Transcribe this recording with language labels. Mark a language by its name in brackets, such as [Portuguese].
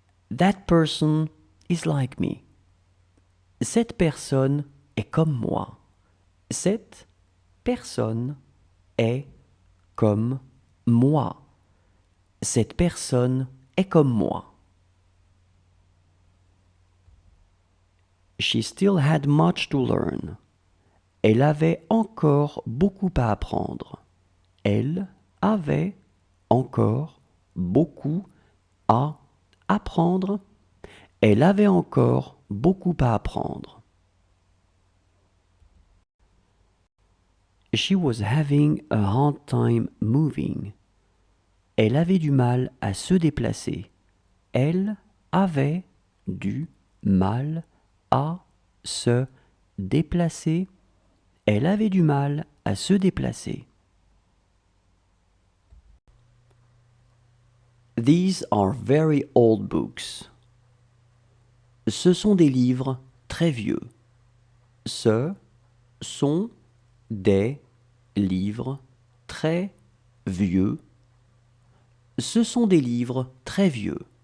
[English] That person is like me. [French] Cette personne est comme moi. Cette personne est comme moi. Cette personne est comme moi. [English] She still had much to learn. [French] Elle avait encore beaucoup à apprendre. Elle avait encore beaucoup à apprendre. Elle avait encore beaucoup à apprendre. [English] She was having a hard time moving. [French] Elle avait du mal à se déplacer. Elle avait du mal à se déplacer. Elle avait du mal à se déplacer. [English] These are very old books. [French] Ce sont des livres très vieux. Ce sont des livres très vieux. Ce sont des livres très vieux.